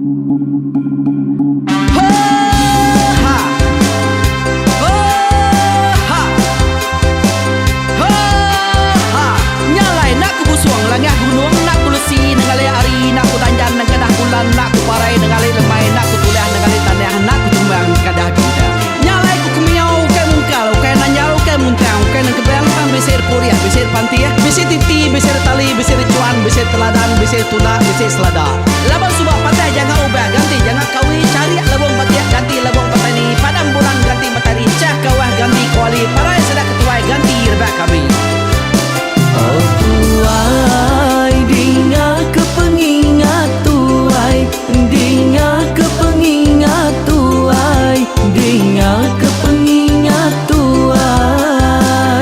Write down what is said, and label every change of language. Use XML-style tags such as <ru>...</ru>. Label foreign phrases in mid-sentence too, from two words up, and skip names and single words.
<iba>Nyalai nak ku busuang langah gunung nak ku lesi nengalai ari nak ku tanjan nang kadah bulan nak ku parai nengalai lemai nak ku tulah nengalai tanah nak ku tumbang kadah bidang. Nyalai ku kemiau ke mungkal ke nanjau ke muntang ke nang kebang tang besir puriah besir pantia besir titi besir tali besir cuan besir teladan besir tuna besir selada. Laban subak patai jangan ubah ganti jangan kawi cari labong patiak ganti labong petani padam bulan ganti matahari cah kawah ganti kuali parai sedak ketuai ganti rebak kami. Oh tuai, dinga kepengingat tuai, dinga kepengingat tuai, dinga kepengingat tuai.</iba>